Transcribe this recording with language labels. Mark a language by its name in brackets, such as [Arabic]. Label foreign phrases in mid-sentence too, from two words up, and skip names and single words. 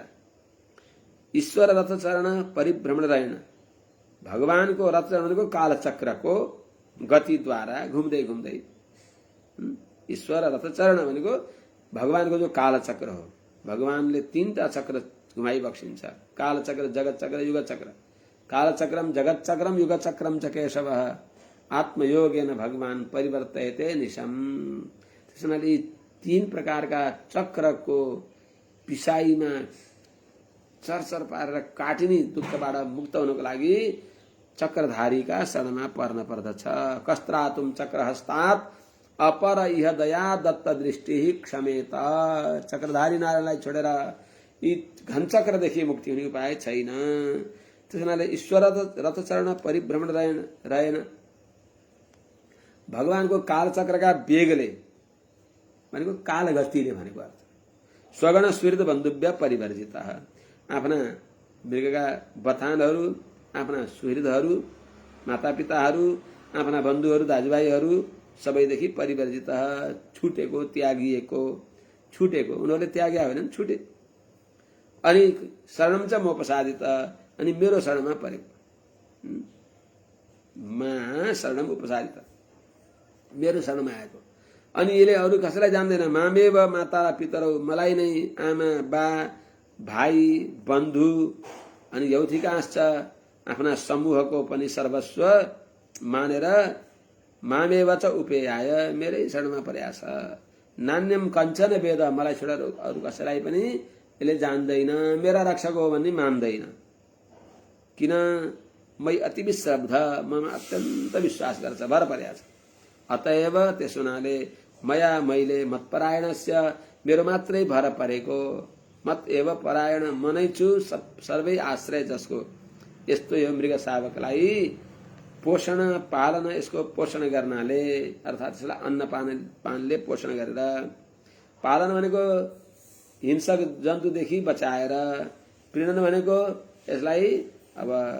[Sanskrit] ईश्वर रथचरण परिभ्रमण रहेन, [Nepali] भगवानको रथचरणको कालचक्रको गतिद्वारा घुम्दै घुम्दै, ईश्वर रथचरण भनेको भगवानको जो कालचक्र हो, भगवानले तीनटा चक्र घुमाइ बक्सिन्छ, कालचक्र जगत चक्र युग चक्र। [Sanskrit] कालचक्रम जगत चक्रम युग चक्रम च केशवः आत्मयोगेन भगवान परिवर्तयते निशम। [Nepali] त्यसैले तीन प्रकारका चक्रको पिसाईमा चरचर पारेर काटिने दुःखबाट मुक्त हुनको लागि चक्रधारीका शरणमा पर्न पर्दछ। [Sanskrit] कस्त्रातुम चक्रहस्तात् अपर इह दया दत्त दृष्टि क्षमेत। [Nepali] चक्रधारी नारायणलाई छोडेर यी घनचक्रदेखि मुक्ति हुने उपाय छैन। त्यसैले [Sanskrit] ईश्वर रथचरण परिभ्रमण रहेन, [Nepali] भगवानको कालचक्रका वेगले भनेको कालगतिले भनेको अर्थ। [Sanskrit] स्वगण सुहृद बन्धुभ्य परिवर्जित, [Nepali] आफ्ना मृगका बथानहरू, आफ्ना सुहृदहरू, मातापिताहरू, आफ्ना बन्धुहरू, दाजुभाइहरू सबैदेखि परिवर्जित, छुटेको, त्यागिएको, छुटेको, उनीहरूले त्यागे होइनन्, छुटे। [Sanskrit] अनि शरणम च मोपसादित, [Nepali] अनि मेरो शरणमा परेको, [Sanskrit] मा शरणम उपसादित, [Nepali] मेरो शरणमा आएको। अनि यसले अरू कसैलाई जान्दैन। [Sanskrit] मामेव माता पितरौ, [Nepali] मलाई नै आमा बा भाइ बन्धु अनि यौथिकाश्च आफ्ना समूहको पनि सर्वस्व मानेर [Sanskrit] मामेव च उपेयाय [Nepali] मेरै शरणमा परेको छ। [Sanskrit] नान्यम कञ्चन वेद, [Nepali] मलाई छोडेर अरू कसैलाई पनि यसले जान्दैन, मेरा रक्षक हो भन्ने मान्दैन। [Sanskrit] किन मै अति विश्रब्ध, [Nepali] ममा अत्यन्त विश्वास गर्छ, भर परेको छ। अतएव त्यसो हुनाले मया मैले मत्परायणस्य, मेरो मात्रै भर परेको, [Sanskrit] मत एव परायण [Nepali] म नै छु सर्वै आश्रय जसको, यस्तो यो मृग शावकलाई पोषण पालन, यसको पोषण गर्नाले अर्थात् यसलाई अन्न पानले पोषण गरेर, पालन भनेको हिंसक जन्तुदेखि बचाएर, प्रीणन भनेको यसलाई अब